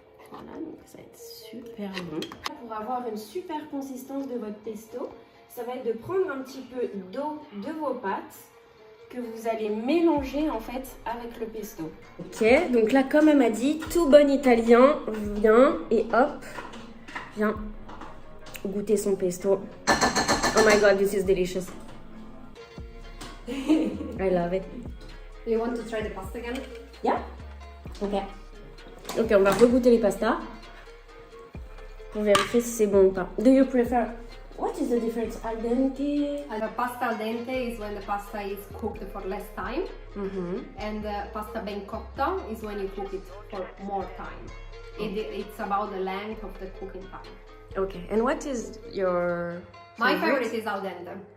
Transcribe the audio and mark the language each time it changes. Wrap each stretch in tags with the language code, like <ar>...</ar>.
<fr>Voilà, donc ça va être super bon. Pour avoir une super consistance de votre pesto, ça va être de prendre un petit peu d'eau de vos pâtes que vous allez mélanger en fait avec le pesto. Ok, donc là comme elle m'a dit, tout bon italien vient et hop, vient goûter son pesto.</fr> <en>Oh my god, this is delicious. I love it. Do you want to try the pasta again? Yeah? Ok.</en> <fr>Ok, on va regoûter les pastas pour vérifier si c'est bon ou pas.</fr> <en>Do you prefer... What is the difference? Al dente? And the pasta al dente is when the pasta is cooked for less time. And the pasta ben cotta is when you cook it for more time. It's about the length of the cooking time. Okay, and what is your My favorite is al dente.</en>